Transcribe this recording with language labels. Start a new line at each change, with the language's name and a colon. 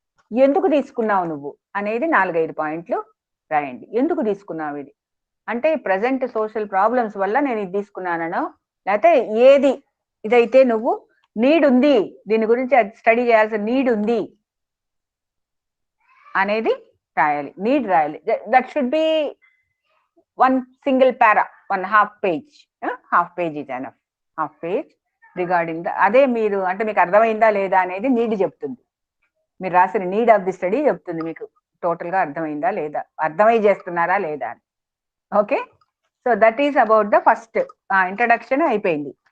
Telugu: ఎందుకు తీసుకున్నావు నువ్వు అనేది 4-5 పాయింట్లు రాయండి. ఎందుకు తీసుకున్నావు ఇది అంటే ప్రజెంట్ సోషల్ ప్రాబ్లమ్స్ వల్ల నేను ఇది తీసుకున్నానో, లేకపోతే ఏది ఇదైతే నువ్వు నీడ్ ఉంది, దీని గురించి స్టడీ చేయాల్సిన నీడ్ ఉంది అనేది రాయాలి. నీడ్ రాయాలి.
English: That should be 1 single para, 1/2 page. Half page is enough.
Telugu: Half page regarding అదే మీరు అంటే మీకు అర్థమైందా లేదా అనేది నీడ్ చెప్తుంది. మీరు రాసిన నీడ్ ఆఫ్ ది స్టడీ చెప్తుంది మీకు టోటల్ గా అర్థమైందా లేదా, అర్థమై చేస్తున్నారా లేదా అని.
English: Okay, so that is about the first.
Telugu: Introduction అయిపోయింది.